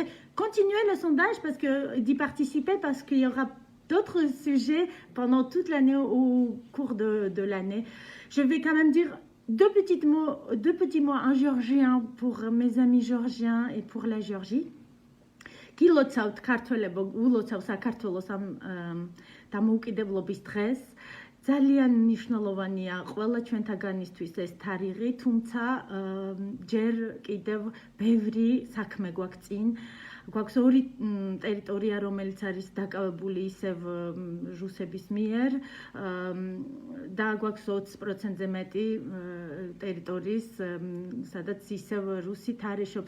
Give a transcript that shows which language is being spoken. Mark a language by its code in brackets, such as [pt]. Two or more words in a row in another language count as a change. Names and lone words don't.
[fr] Continuez le sondage parce que d'y participer parce qu'il y aura d'autres sujets pendant toute l'année, au cours de l'année. Je vais quand même dire deux petits mots en géorgien pour mes amis géorgiens et pour la Géorgie. [ka] გილოცავთ ქართველებო, ულოცავ საქართველოს ამ დამოუკიდებლობის დღეს. ძალიან მნიშვნელოვანია ყველა ჩვენთაგანისთვის ეს თარიღი, თუმცა ჯერ კიდევ ბევრი საქმე გვაქვს წინ. გვაქვს ორი ტერიტორია, რომელიც არის დაკავებული ისევ რუსების მიერ და გვაქვს 20%-ზე მეტი ტერიტორიის, სადაც ისევ რუსი თარეშობს.